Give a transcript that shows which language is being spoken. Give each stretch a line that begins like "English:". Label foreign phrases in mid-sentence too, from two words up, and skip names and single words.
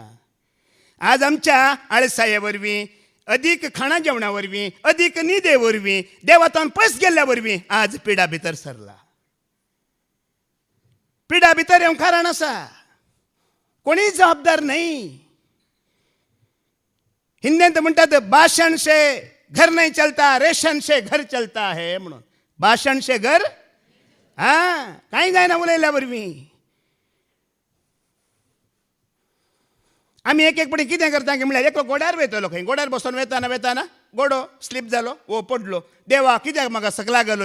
Konkani: आज आमच्या आळसाये वरवीं, अदीक खाणा जेवणा वरवीं, अदीक न्हिदे वरवीं, देवातान पयस गेल्ल्या वरवीं आज पिडा भितर सरला. पिडा भितर येवंक कारण आसा, कोणीय जबाबदार न्हय. हिंदींत म्हणटात
Hindi: भाशण से घर नहीं चलता, रेशन से घर चलता है म्हणून. भाशण से घर
Konkani: कांय जायना उलयल्या वरवीं. आमी एक एक पडी कितें करता की म्हळ्यार एकलो गोड्यार वयतलो, खंय गोड्यार बसोन वेताना गोडो स्लीप जालो वो पडलो देवा कित्याक म्हाका सकला घालो